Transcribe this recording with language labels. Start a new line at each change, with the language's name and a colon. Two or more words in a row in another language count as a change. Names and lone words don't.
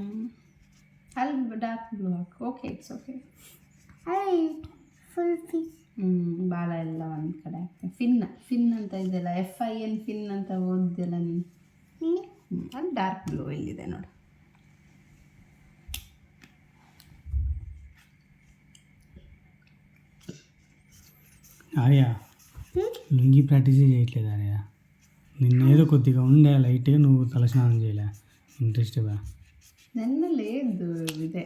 Kannada: ಅಲ್ಲಿ
English: dark blue
Kannada: ಹಾಕು.
English: okay, it's okay. full fish
Kannada: ಬಾಲ ಎಲ್ಲ ಒಂದು ಕಡೆ ಹಾಕ್ತೀನಿ. ಫಿನ್ ಅಂತ ಇದೆಯಲ್ಲ, FIN ಫಿನ್ ಅಂತ ಓದಿದೆಲ್ಲ ನೀನು. ಅದು
English: dark blue
Kannada: ಇಲ್ಲಿದೆ ನೋಡು.
Telugu: ఆర్య లుంగి ప్రాక్టీస్ చేయట్లేదు ఆర్య. నిన్న ఏదో కొద్దిగా ఉండే లైట్గా నువ్వు తలస్నానం చేయలే ఇంట్రెస్ట్గా. నిన్న లేదు ఇదే